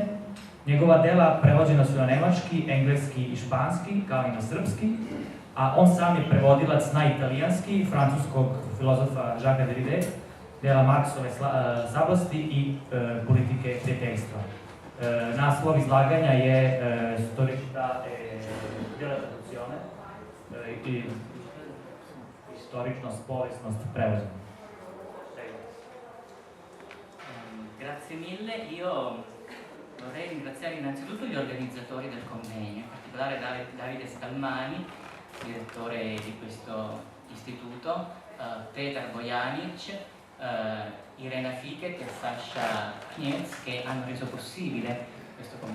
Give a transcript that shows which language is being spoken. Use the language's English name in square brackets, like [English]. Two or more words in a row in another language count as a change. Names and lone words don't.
[Serbian] Njegova dela prevođena su na nemački, engleski i španski, kao i na srpski, a on sam je prevodilac na italijanski francuskog filozofa Jacquesa Derride, dela Marksove sablasti i politike dejstva. Naslov izlaganja je Storicità della traduzione, istoričnost, povijesnost prevođenja. [Italian] Grazie mille, io vorrei ringraziare innanzitutto gli organizzatori del convegno, in particolare Davide Scalmani, direttore di questo istituto, Petar Bojanic, Irena Fiket e Sasha Kniez, che hanno reso possibile questo convegno.